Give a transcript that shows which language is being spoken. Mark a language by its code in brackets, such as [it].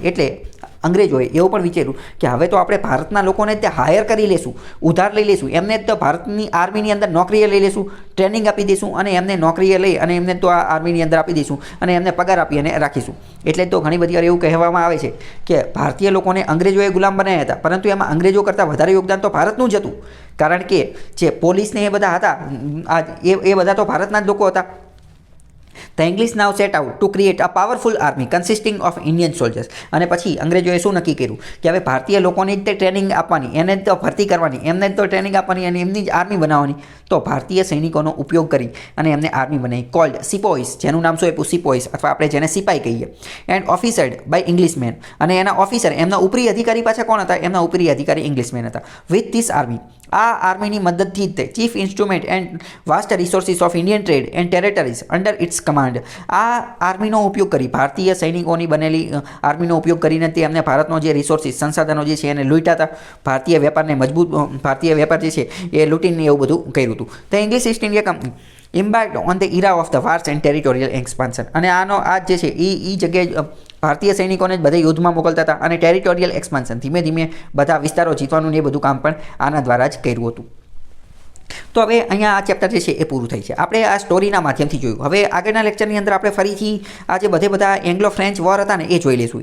[gu] એટલે અંગ્રેજોએ એવું પણ વિચાર્યું કે હવે તો આપણે ભારતના લોકોને ત્યાં હાયર કરી લેશું, ઉધાર લઈ લેશું, એમને તો ભારતની આર્મીની અંદર નોકરીએ લઈ લેશું, ટ્રેનિંગ આપી દઈશું અને એમને નોકરીએ લઈ અને એમને તો આ આર્મીની અંદર આપી દઈશું અને એમને પગાર આપી અને રાખીશું. એટલે તો ઘણી બધી વાર એવું કહેવામાં આવે છે કે ભારતીય લોકોને અંગ્રેજોએ ગુલામ બનાવ્યા હતા, પરંતુ એમાં અંગ્રેજો કરતાં વધારે યોગદાન તો ભારતનું જ હતું. કારણ કે જે પોલીસને એ બધા હતા, એ બધા તો ભારતના જ લોકો હતા. [en] The English now set out to create a powerful army consisting of Indian soldiers. [gu] અને પછી અંગ્રેજોએ શું નક્કી કર્યું કે હવે ભારતીય લોકોને જ તે ટ્રેનિંગ આપવાની, એને જ તો ભરતી કરવાની, એમને જ તો ટ્રેનિંગ આપવાની અને એમની જ આર્મી બનાવવાની. તો ભારતીય સૈનિકોનો ઉપયોગ કરી અને એમને આર્મી બનાવી, [en] called sepoys, [gu] જેનું નામ શું આપ્યું? સિપોઈસ, અથવા આપણે જેને સિપાઈ કહીએ. [en] And officered by Englishman. [gu] અને એના ઓફિસર, એમના ઉપરી અધિકારી પાછા કોણ હતા? એમના ઉપરી અધિકારી ઇંગ્લિશમેન હતા. [en] with this army, [gu] આ આર્મીની મદદથી જ [en] Chief instrument and vast resources of Indian trade and territories under its command. [gu] આ આર્મીનો ઉપયોગ કરી, ભારતીય સૈનિકોની બનેલી આર્મીનો ઉપયોગ કરીને તે એમને ભારતનો જે રિસોર્સિસ, સંસાધનો જે છે એને લૂંટ્યા હતા. ભારતીય વેપારને ભારતીય વેપાર જે છે એ લૂંટીને એવું બધું કર્યું હતું. [en] The English East India Company embarked on the era of the wars and territorial expansion. [gu] અને આનો આ જે છે એ જગ્યાએ ભારતીય સૈનિકોને જ બધા યુદ્ધમાં મોકલતા હતા અને ટેરિટોરિયલ એક્સપાન્શન, ધીમે ધીમે બધા વિસ્તારો જીતવાનું ને એ બધું કામ પણ આના દ્વારા જ કર્યું હતું. તો હવે અહીંયા આ ચેપ્ટર જે છે એ પૂરું થાય છે. આપણે આ સ્ટોરીના માધ્યમથી જોયું. હવે આગળના લેક્ચરની અંદર આપણે ફરીથી આ જે બધા એંગ્લો ફ્રેન્ચ વોર હતા ને એ જોઈ લઈશું.